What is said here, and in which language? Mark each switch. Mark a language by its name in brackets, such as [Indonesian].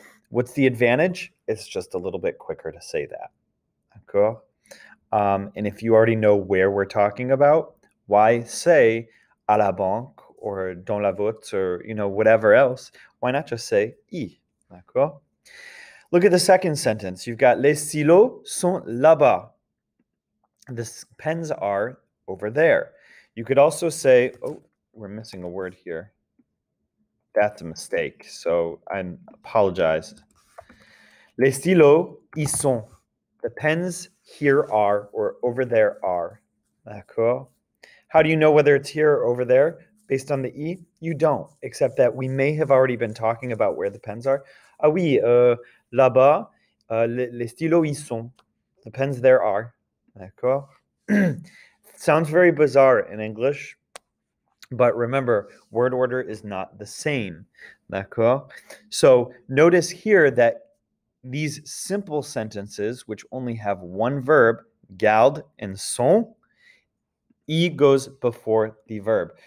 [English] What's the advantage? It's just a little bit quicker to say that. [French] D'accord? [English] And if you already know where we're talking about, why say [French] à la banque [English] or [French] dans la voûte [English] or whatever else? Why not just say "y"? [French] D'accord? [English] Look at the second sentence. You've got [French] les stylos sont là-bas. [English] The pens are over there. You could also say, oh, we're missing a word here. That's a mistake, so I apologize. [French] Les stylos y sont. [English] The pens here are, or over there are. [French] D'accord? [English] How do you know whether it's here or over there based on the "y"? You don't, except that we may have already been talking about where the pens are. [French] Ah oui, là-bas, les stylos y sont. [English] The pens there are. [French] D'accord? [English] Sounds very bizarre in English, but remember, word order is not the same. [French] D'accord? [English] So notice here that these simple sentences, which only have one verb, garde and sont, "y" goes before the verb.